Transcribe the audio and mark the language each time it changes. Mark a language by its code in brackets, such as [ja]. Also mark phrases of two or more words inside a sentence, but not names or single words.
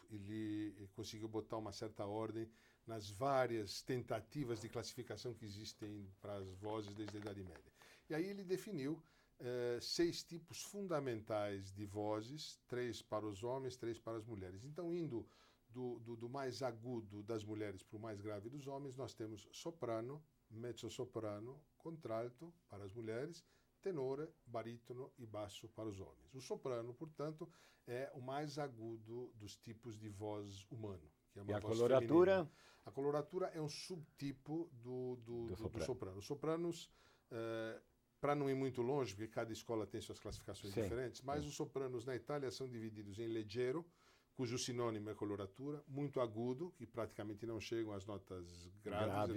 [pt] Ele conseguiu botar uma certa ordem nas várias tentativas de classificação que existem para as vozes desde a Idade Média. E aí ele definiu 6 tipos fundamentais de vozes, 3 para os homens, 3 para as mulheres. Então, indo do mais agudo das mulheres para o mais grave dos homens, nós temos soprano, mezzo-soprano, contralto para as mulheres, tenore, barítono e basso para os homens. O soprano, portanto, é o mais agudo dos tipos de voz humano, que é uma E a voz coloratura? feminina. A coloratura é um subtipo do soprano. Os sopranos, para não ir muito longe, porque cada escola tem suas classificações diferentes, mas os sopranos na Itália são divididos em leggero, cujo sinônimo é coloratura, muito agudo, que praticamente não chegam às notas graves,